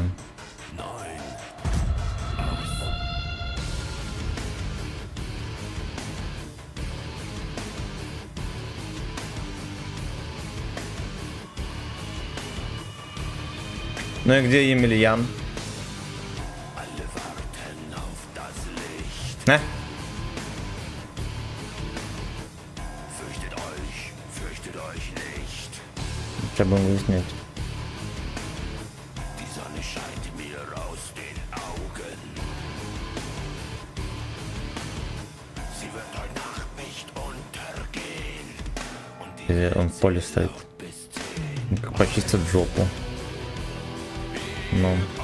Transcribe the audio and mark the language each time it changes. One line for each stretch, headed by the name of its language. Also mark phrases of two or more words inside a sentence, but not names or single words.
Russian: 9. Ну и где Емельян?
German: Alle warten auf das Licht. Fürchtet euch nicht.
Russian: Треба выяснять.
German: Die Sonne scheint mir aus den Augen. Sie wird heute Nacht nicht untergehen. Und die
Russian: Он в поле стоит.
German: bis 10.
Russian: Как почистит жопу. Ну.